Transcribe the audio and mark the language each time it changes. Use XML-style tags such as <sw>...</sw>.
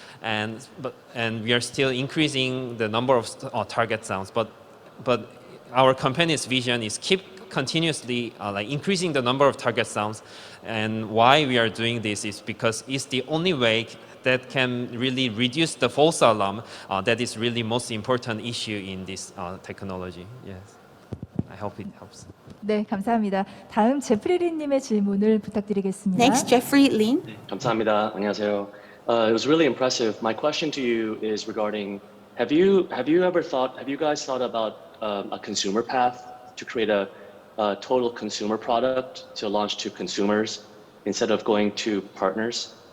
<en>And we are still increasing the number of target sounds, but our company's vision is keep continuously like increasing the number of target sounds. And why we are doing this is because it's the only way that can really reduce the false alarm. That is really most important issue in this technology. Yes, I hope it helps.</en> <ko>네, 감사합니다. 다음 제프리 린님의 질문을 부탁드리겠습니다.</ko> <en>Next, Jeffrey Lin.</en> <ko>감사합니다. 안녕하세요.</ko> <en>It was really impressive. My question to you is regarding, have you guys thought about a consumer path to create a total consumer product to launch to consumers instead of going to partners?</en>